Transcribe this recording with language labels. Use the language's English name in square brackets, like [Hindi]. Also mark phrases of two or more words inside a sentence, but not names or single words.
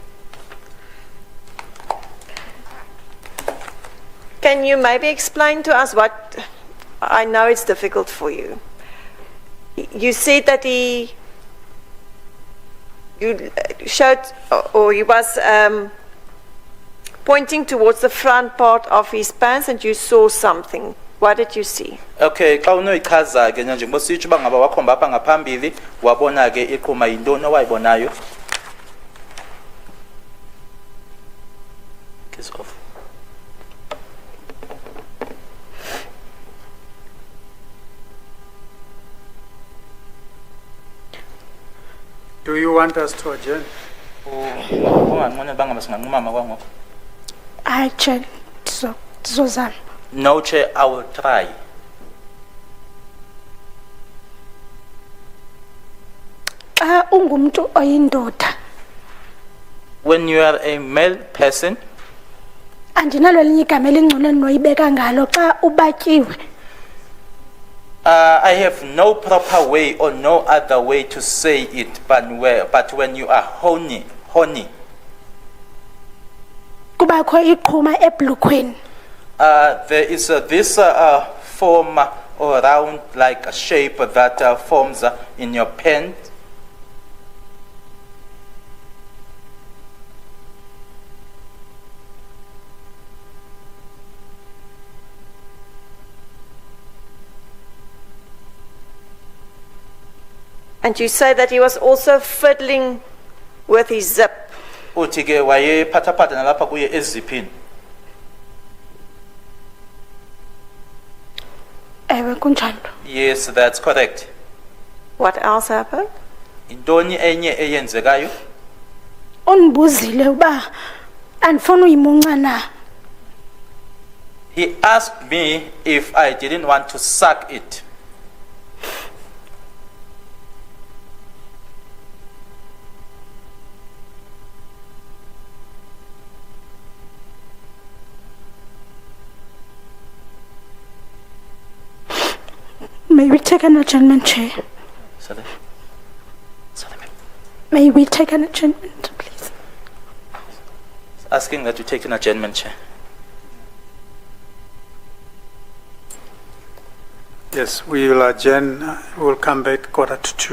[English] Can you maybe explain to us what, I know it's difficult for you. You said that you showed, or he was pointing towards the front part of his pants and you saw something. What did you see? [Xhosa] okay, xa unoyichaza ke njengoba sitsho uba ngaba wakhomba apha ngaphambili wabona ke iqhuma yintoni owayibonayo. [English] Kiss off. Do you want us to adjourn? [Xhosa] Unganqweneli uba ngaba singanqumama kwangoko? Hayi Chair, ndizozama. [English] No, Chair, I will try. [Xhosa] Xa ungumntu oyindoda, [English] When you are a male person, [Xhosa] andinalo elinye igama elingcono endinoyibeka ngalo xa ubatyiwe. [English] I have no proper way or no other way to say it, but when you are horny, [Xhosa] Kubakho iqhuma ebhulukhweni. [English] there is this form or round like a shape that forms in your pant. And you say that he was also fiddling with his zip. [Xhosa] Uthi ke wayephathaphatha nalapha kuye eziphini. Ewe kunjalo. [English] Yes, that's correct. What else happened? [Xhosa] Intoni enye eyenzekayo? Undibuzile uba andifuna uyimunca na. [English] He asked me if I didn't want to suck it. May we take an adjournment, Chair? Sorry, ma'am. May we take an adjournment, please? Asking that you take an adjournment, Chair. Yes, we will adjourn. We'll come back 1:45.